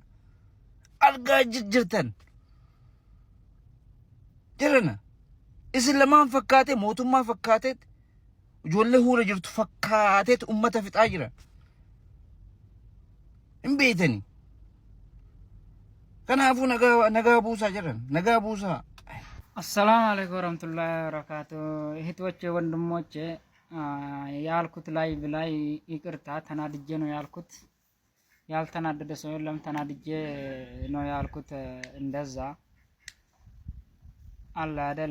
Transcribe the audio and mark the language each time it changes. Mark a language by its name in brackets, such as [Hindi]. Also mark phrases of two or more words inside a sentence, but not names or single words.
[Oromo] Argaa jirtan. Jirana. Isin lamaan fakkaatee mootummaa fakkaateet ijoollee huura jirtu fakkaateet ummata fixaa jira. Hin beetani. Kanaafuu nagaa buusaa jiran. Nagaa buusaa. [Arabic] السلام عليكم ورحمة الله وبركاته። [Amharic] እህቶቼ ወንድሞቼ ያልኩት ላይቭ ላይ ይቅርታ ተናድጄ ነው ያልኩት። ያልተናደደ ሰው የለም። ተናድጄ ነው ያልኩት። እንደዛ አለ አይደል?